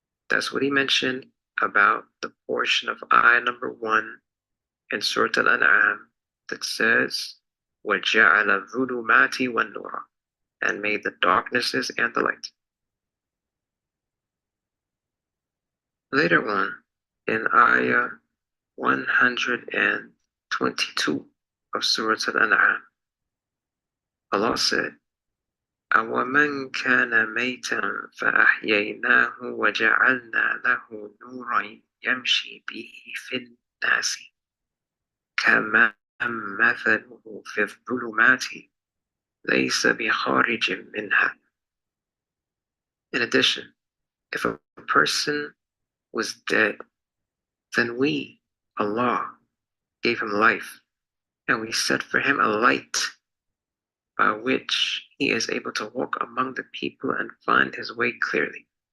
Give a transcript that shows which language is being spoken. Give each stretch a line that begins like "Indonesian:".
English: That's what he mentioned about the portion of ayah number 1 in Surah Al-An'am that says,
Arabic: وَجَعَلَ الظُّلُمَاتِ وَالنُّورَ,
English: and made the darknesses and the light. Later on, in ayah 122 of Surah Al-An'am, Allah said,
Arabic: أَوَمَنْ كَانَ مَيْتًا فَأَحْيَيْنَاهُ وَجَعَلْنَا لَهُ نُورًا يَمْشِي بِهِ فِي النَّاسِ كَمَنْ مَثَلُهُ فِي الظُّلُمَاتِ لَيْسَ بِخَارِجٍ مِنْهَا.
English: In addition, if a person was dead, then we, Allah, gave him life, and we set for him a light by which he is able to walk among the people and find his way clearly.